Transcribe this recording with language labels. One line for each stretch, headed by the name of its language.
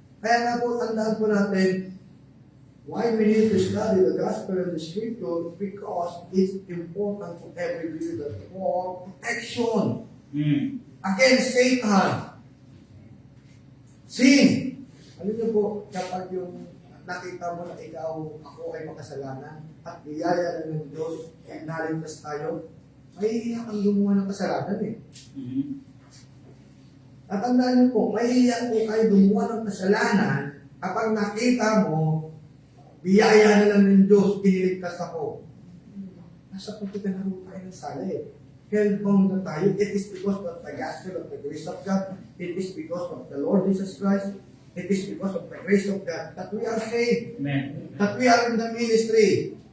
Filipino: Kaya nga po, tandaan po natin,
English: why we need to study the gospel and the scripture, because it's important for every believer for protection against Satan. Sin.
Filipino: Ano niyo po, kapag yung nakita mo na ikaw, ako ay makasalanan, at biyaya na ng Diyos, naligtas tayo, mahihiya kang gumawa ng kasalanan eh. At tandaan niyo po, mahihiya po kayo gumawa ng kasalanan kapag nakita mo, biyaya na lang ng Diyos, iniligtas ako. Nasa punta na rin tayo ng sala eh. Hellbound na tayo.
English: It is because of the gospel of the grace of God. It is because of the Lord Jesus Christ. It is because of the grace of God that we are saved. Amen. That we are in the ministry.